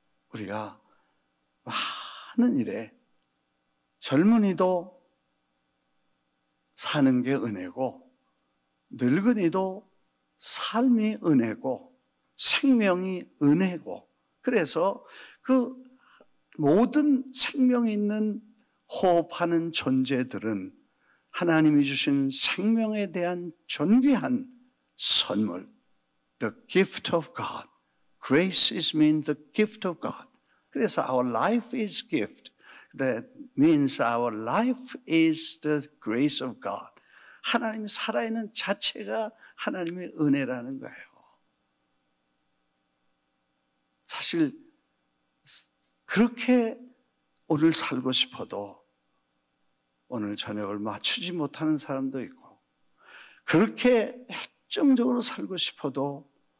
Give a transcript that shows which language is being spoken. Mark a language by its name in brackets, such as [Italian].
[Korean] 우리가 많은 일에 젊은이도 사는 게 은혜고 늙은이도 삶이 은혜고 생명이 은혜고 그래서 그 모든 생명 있는 호흡하는 존재들은 하나님이 주신 생명에 대한 존귀한 선물, [English] the gift of God. Grace is mean the gift of God. 그래서 our life is gift. That means our life is the grace of God. [Korean] 하나님이 살아있는 자체가 하나님의 은혜라는 거예요. 사실 그렇게 오늘 살고 싶어도 오늘 저녁을 맞추지 못하는 사람도 있고 그렇게 열정적으로 살고 싶어도